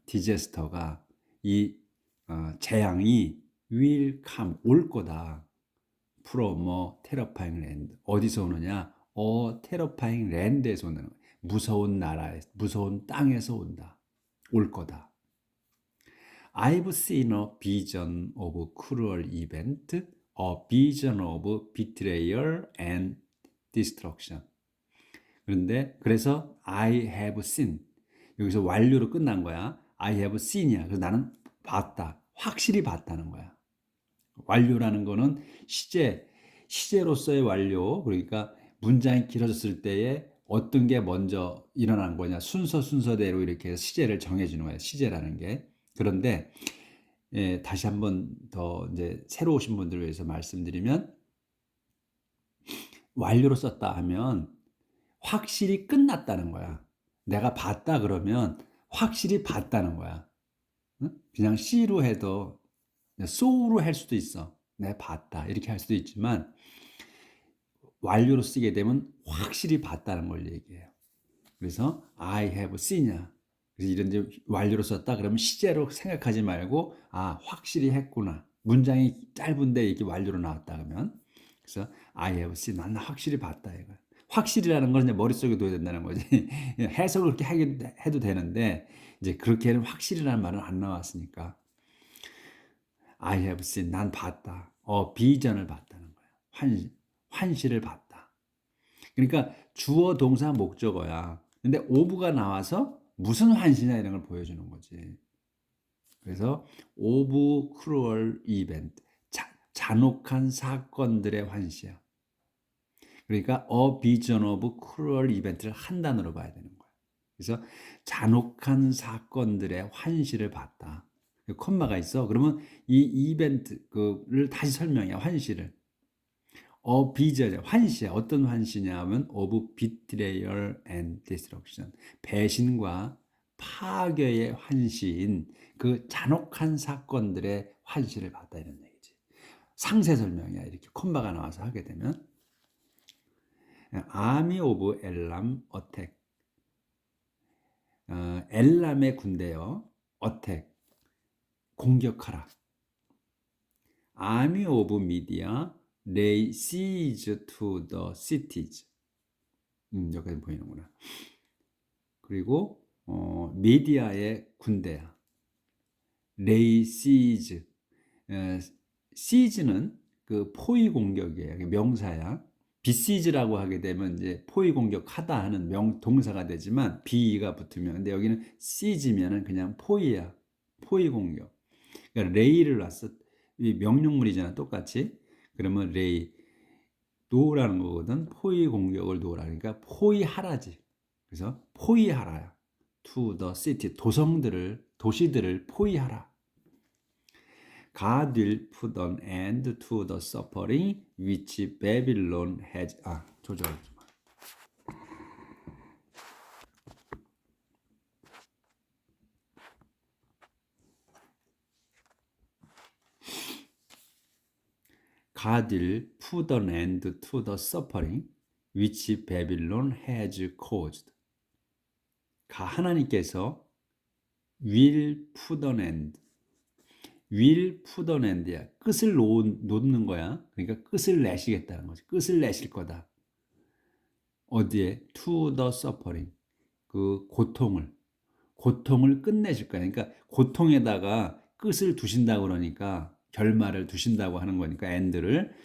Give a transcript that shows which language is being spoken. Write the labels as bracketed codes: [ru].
[ko] 디제스터가 이 재앙이 [en] will come [ko] 올 거다. [en] from a terrifying land. [ko] 어디서 오느냐? [en] terrifying land [ko] 에서 오는 거야. 무서운 나라에 무서운 땅에서 온다. 올 거다. [en] I've seen a vision of cruel event, a vision of betrayal and destruction. [ko] 그래서 [en] I have seen [ko] 여기서 완료로 끝난 거야. [en] I have seen이야. [ko] 그래서 나는 봤다. 확실히 봤다는 거야. 완료라는 거는 시제로서의 완료. 그러니까 문장이 길어졌을 때에 어떤 게 먼저 일어난 거냐. 순서대로 이렇게 시제를 정해주는 거야. 시제라는 게. 그런데 예, 다시 한번 더 이제 새로 오신 분들을 위해서 말씀드리면 완료로 썼다 하면 확실히 끝났다는 거야. 내가 봤다 그러면 확실히 봤다는 거야. 응? 그냥 C로 해도 so로 할 수도 있어. 내가 봤다 이렇게 할 수도 있지만 완료로 쓰게 되면 확실히 봤다는 걸 얘기해요. [en] 그래서 I have seen이야. [ko] 그래서 이런 이제 완료로 썼다 그러면 시제로 생각하지 말고 아 확실히 했구나. 문장이 짧은데 이게 완료로 나왔다 그러면 그래서 [en] I have seen [ko] 나는 확실히 봤다 이거. 확실이라는 걸 이제 머릿속에 둬야 된다는 거지. 해석을 그렇게 해도 되는데 이제 그렇게는 확실이라는 말은 안 나왔으니까 [en] I have seen [ko] 난 봤다. 비전을 봤다는 거야. 환시를 봤다. 그러니까 주어 동사 목적어야. 근데 오브가 나와서 무슨 환시냐 이런 걸 보여주는 거지. 그래서 [en] 오브 크루얼 이벤트 [ko] 잔혹한 사건들의 환시야. 그러니까 [en] a vision of cruel event [ko] 를 한 단어로 봐야 되는 거야. 그래서 잔혹한 사건들의 환시를 봤다. 콤마가 있어. 그러면 이 이벤트를 다시 설명해. 환시를. 비전 환시야. 어떤 환시냐 하면 [en] of betrayal and destruction. [ko] 배신과 파괴의 환시인 그 잔혹한 사건들의 환시를 봤다 이런 얘기지. 상세 설명이야. 이렇게 콤마가 나와서 하게 되면 [en] 아미 오브 엘람 어택. [ko] 엘람의 군대여 어택 공격하라. [en] 아미 오브 미디어 lay siege to the cities. [ko] 여기까지 보이는구나. 그리고 미디어의 군대야. [en] lay siege. [ko] siege는 그 포위 공격이에요. 명사야. besieg라고 하게 되면 이제 포위 공격하다 하는 동사가 되지만 be가 붙으면 근데 여기는 siege면은 그냥 포위야. 포위 공격. 그러니까 lay를 놨어. 이 명령문이잖아. 똑같이. 그러면 lay 놓으라는 거거든. 포위 공격을 놓으라. 그러니까 포위하라지. 그래서 포위하라야. [en] to the city [ko] 도시들을 포위하라. [en] God will put an end to the suffering which Babylon has. [ko] 조절하지 마. [en] God will put an end to the suffering which Babylon has caused. [ko] 하나님께서 [en] will put an end. will put an end야. [ko] 끝을 놓는 거야. 그러니까 끝을 내시겠다는 거지. 끝을 내실 거다. 어디에? [en] to the suffering. [ko] 그 고통을 끝내실 거야. 그러니까 고통에다가 끝을 두신다고 그러니까 결말을 두신다고 하는 거니까 end를.